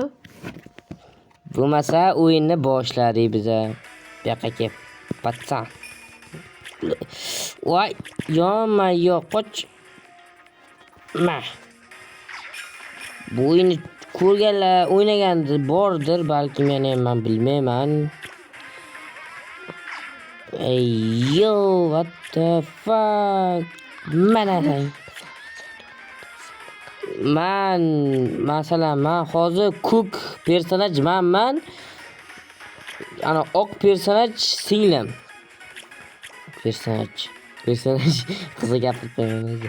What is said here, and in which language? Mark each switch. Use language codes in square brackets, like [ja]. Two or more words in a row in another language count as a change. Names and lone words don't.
[uz] Bo'lmasa o'yinni boshladik biza. Bu yoqqa kelib patsan. Voy, yo'q, qoch. Ma. Bu o'yinni ko'rganlar, o'ynaganlar bordir, balki men bilmayman. [en] Yo, what the fuck? [uz] Mana masalan, men hozir ko'k personajman. Ana oq personaj singlim. Personaj qizi gapirib qo'ygan.